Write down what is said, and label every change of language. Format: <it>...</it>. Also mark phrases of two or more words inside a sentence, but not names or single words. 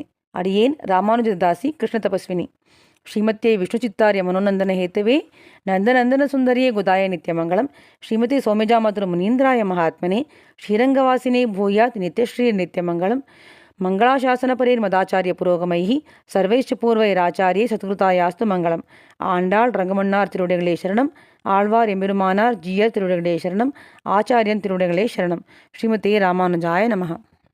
<ta>ಅಡಿಯೇನ್ ರಾಮಾನುಜ ದಾಸಿ ಕೃಷ್ಣ ತಪಸ್ವಿನಿ.</ta> <sa>ಶ್ರೀಮತ್ಯೈ ವಿಷ್ಣುಚಿತ್ತಾರ್ಯ ಮನೋನಂದನ ಹೇತವೇ ನಂದನಂದನ ಸುಂದರಿಯೇ ಗುದಾಯ ನಿತ್ಯಮಂಗಳಂ. ಶ್ರೀಮತಿ ಸೌಮ್ಯಜಾಮಾತೃ ಮುನೀಂದ್ರಾಯ ಮಹಾತ್ಮನೆ ಶ್ರೀರಂಗವಾಸಿನೇ ಭೂಯಾತ್ ನಿತ್ಯಶ್ರೀ ನಿತ್ಯಮಂಗಳಂ. ಮಂಗಳಾಶಾಸನ ಪರೇರ್ಮದಾಚಾರ್ಯ पुरोगमैः सर्वैश्च पूर्वैराचार्यैः सत्कृतायास्तु मङ्गलम्.</sa> <ta>ஆண்டாள் ரங்கமன்னார் திருவடிகளே சரணம். ஆழ்வார் எம்பெருமானார் ஜீயர் திருவடிகளே சரணம். ஆச்சாரியன் திருவடிகளே சரணம்.</ta> <sa>श्रीमते रामानुजाय नमः.</sa>